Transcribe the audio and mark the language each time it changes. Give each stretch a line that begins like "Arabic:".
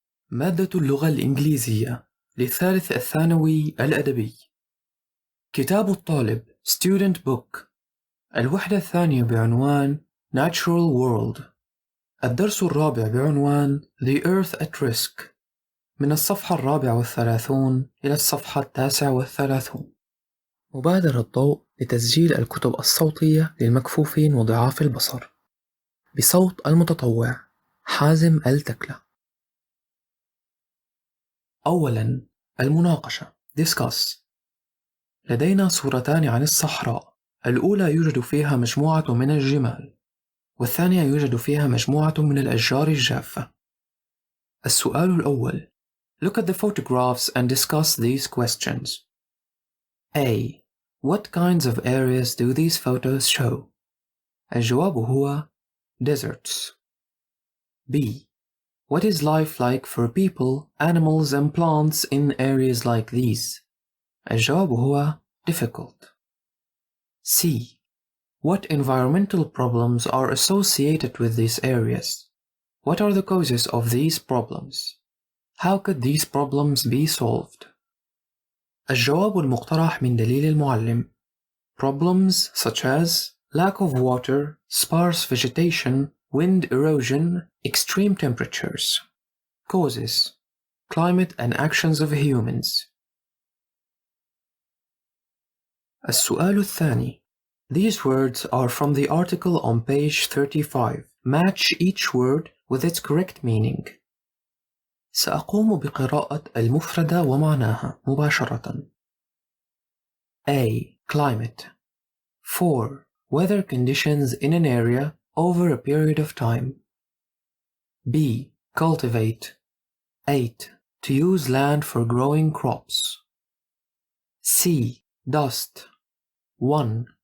Arabic: مادة اللغة الإنجليزية للثالث الثانوي الأدبي. كتاب الطالب
English: Student Book.
Arabic: الوحدة الثانية بعنوان
English: Natural World.
Arabic: الدرس الرابع بعنوان
English: The Earth at Risk،
Arabic: من الصفحة 34 إلى الصفحة 39. مبادرة ضوء لتسجيل الكتب الصوتية للمكفوفين وضعاف البصر بصوت المتطوع حازم التكلة. أولاً، المناقشة Discuss. لدينا صورتان عن الصحراء، الأولى يوجد فيها مجموعة من الجمال، والثانية يوجد فيها مجموعة من الأشجار الجافة. السؤال الأول:
English: Look at the photographs and discuss these questions. A. What kinds of areas do these photos show?
Arabic: الجواب هو deserts.
English: B. What is life like for people, animals and plants in areas like these?
Arabic: الجواب هو difficult.
English: C. What environmental problems are associated with these areas? What are the causes of these problems? How could these problems be solved?
Arabic: الجواب المقترح من دليل المعلم:
English: Problems such as lack of water, sparse vegetation, wind erosion, extreme temperatures. Causes: climate and actions of humans.
Arabic: السؤال الثاني.
English: These words are from the article on page 35. Match each word with its correct meaning.
Arabic: سأقوم بقراءة المفردة ومعناها مباشرة.
English: A. Climate. 4. Weather conditions in an area over a period of time. B. Cultivate. 8. To use land for growing crops. C. Dust. 1.